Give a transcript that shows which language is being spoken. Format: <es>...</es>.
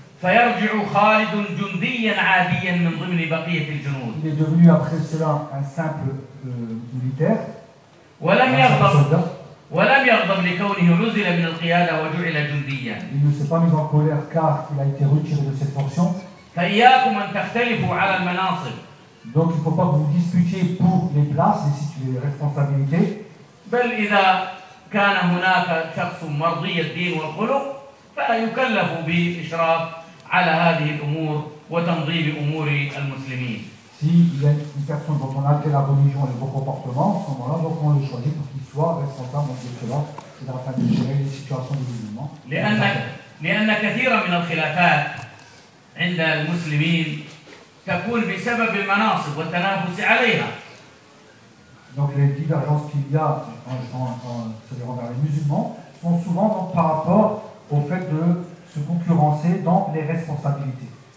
<ar>فيرجع خالد جنديا عاديا من ضمن بقية الجنود.</ar> <fr>Il est devenu après cela un simple militaire.</fr> <ar>ولم يغضب لكونه نزل من القيادة وجعل جنديا.</ar> <fr>Il ne s'est pas mis en colère car il a été retiré de cette fonction.</fr> <ar>فإياكم أن تختلفوا على المناصب.</ar> <fr>Donc il ne faut pas que vous disputiez pour les places et les responsabilités.</fr> <ar>بل إذا كان هناك شخص مرضي الدين والخلق فلا يكلف بإشراف على هذه الأمور وتنظيم أمور المسلمين.</ar> <fr>Si il y a une personne dont on a la religion et le bon comportement, à ce moment-là, donc on le choisit pour qu'il soit responsable de cela, c'est afin de gérer les situations des musulmans.</fr> <ar>لأن كثيرا من الخلافات عند المسلمين تكون بسبب المناصب والتنافس عليها.</ar> <fr>Donc les divergences qu'il y a envers les musulmans sont souvent donc par rapport au fait de se concurrencer dans les responsabilités.</fr>